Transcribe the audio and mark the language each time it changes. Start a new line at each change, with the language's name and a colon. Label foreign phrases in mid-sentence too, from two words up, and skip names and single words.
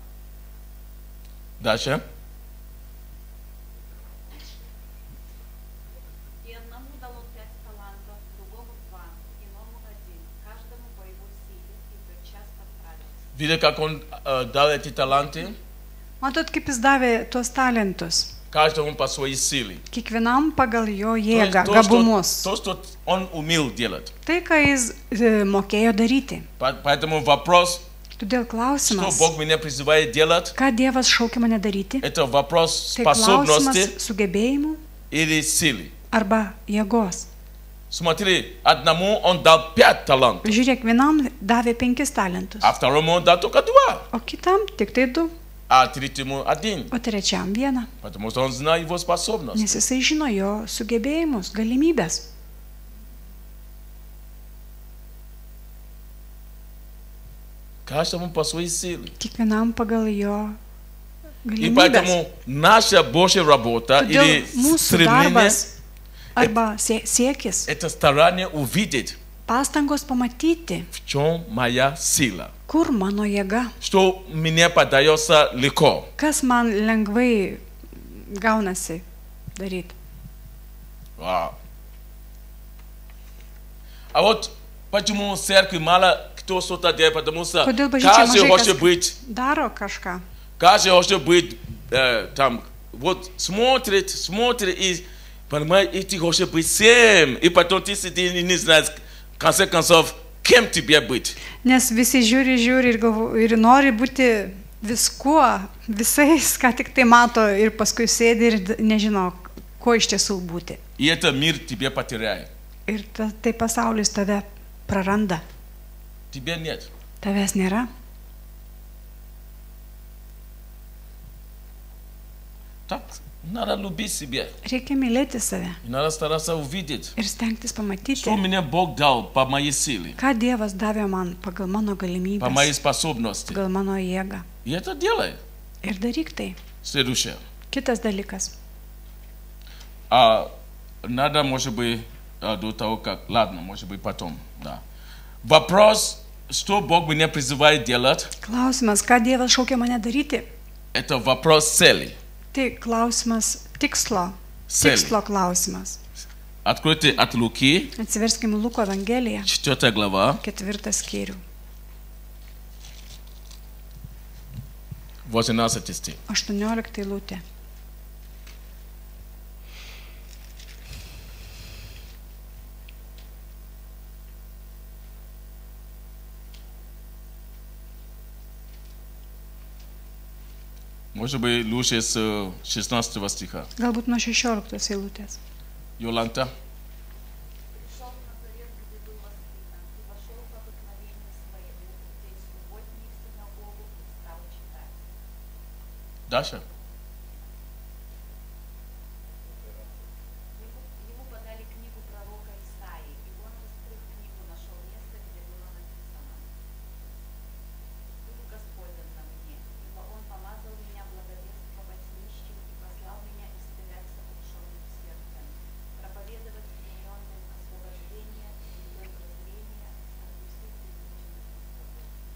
Russian: Дальше. И одному дал он 5 талантов, другому 2, иному 1, каждому по его силе, и тотчас отправился. Видите, как он дал эти таланты?
Lithuanian: Matot, kaip jis davė tuos talentus.
Russian: Каждому по своей силе.
Lithuanian: Kiekvienam pagal jo jėgą,
Russian: То,
Lithuanian: gabumus.
Russian: что он умел делать.
Lithuanian: Tai, ką jis mokėjo daryti.
Russian: Поэтому вопрос,
Lithuanian: Todėl
Russian: что
Lithuanian: klausimas,
Russian: Бог меня призывает делать,
Lithuanian: ką Dievas šaukia mane daryti,
Russian: это вопрос
Lithuanian: tai klausimas
Russian: способности
Lithuanian: sugebėjimų
Russian: или силы.
Lithuanian: arba jėgos.
Russian: Смотри, одному он дал 5 талантов,
Lithuanian: Žiūrėk, vienam davė 5 talentus,
Russian: а второму он дал только 2,
Lithuanian: o kitam tik tai 2,
Russian: а третьему 1,
Lithuanian: o trečiam 1.
Russian: потому что он знает его способность.
Lithuanian: Nes jisai žino jo sugebėjimus, galimybės.
Russian: Каждому по своей силе.
Lithuanian: Kiekvienam pagal jo
Russian: И
Lithuanian: galimybės.
Russian: поэтому наша Божья работа
Lithuanian: Todėl
Russian: или
Lithuanian: mūsų
Russian: стремление
Lithuanian: darbas arba siekis,
Russian: это старание увидеть,
Lithuanian: pastangos pamatyti,
Russian: в чем моя сила,
Lithuanian: kur mano jėga,
Russian: что мне подается легко.
Lithuanian: kas man lengvai gaunasi daryti.
Russian: Вау. А вот почему в церкви мало кто что-то делает, потому что
Lithuanian: Kodėl bažnyčia
Russian: каждый
Lithuanian: mažai
Russian: хочет
Lithuanian: kas
Russian: быть,
Lithuanian: daro kažką.
Russian: каждый хочет быть там, вот смотрит и понимает, и ты хочешь быть всем, и потом ты сидишь и не знаешь, в конце концов, кем тебе быть.
Lithuanian: Nes visi žiūri ir nori būti viskuo, visais, ką tik tai mato ir paskui sėdi ir nežino, ko iš tiesų būti.
Russian: И это мир тебе потеряет.
Lithuanian: Ir tai pasaulis tave praranda.
Russian: Тебе нет.
Lithuanian: Tavęs nėra.
Russian: Так, надо любить себя.
Lithuanian: Reikia mylėti save
Russian: И надо стараться увидеть,
Lithuanian: ir stengtis pamatyti,
Russian: что мне Бог дал по моей силе,
Lithuanian: ką Dievas davė man pagal mano
Russian: по
Lithuanian: galimybės,
Russian: моей способности.
Lithuanian: pagal mano jėgą.
Russian: И это делай.
Lithuanian: Ir daryk tai.
Russian: Следующее.
Lithuanian: Kitas dalykas.
Russian: Надо, может быть, до того, как... Ладно, может быть, потом. Да. Вопрос, что Бог меня призывает делать,
Lithuanian: Klausimas, ką Dievas šaukia mane daryti,
Russian: это вопрос цели.
Lithuanian: tai klausimas tikslo. Celi. Tikslo klausimas.
Russian: Откройте от Луки,
Lithuanian: Atsiverskim Luko Evangeliją,
Russian: 4 глава,
Lithuanian: 4 skyrių,
Russian: 18 стих.
Lithuanian: 18 eilutė.
Russian: Может быть, лучше с 16 стиха.
Lithuanian: Galbūt nuo 16 eilutės.
Russian: Йоланта. Пришел в Назарет, где было сыто, и вошел по обыкновению своему, где из субботней в синагогу и стал читать. Даша. Ему подали книгу пророка Исаии, и он, раскрыв книгу, нашел место, где было написано: «Дух Господень на мне, ибо Он помазал меня благовествовать нищим и послал меня исцелять сокрушенных сердцем, проповедовать плененным освобождение и прозрение, отпустить измученных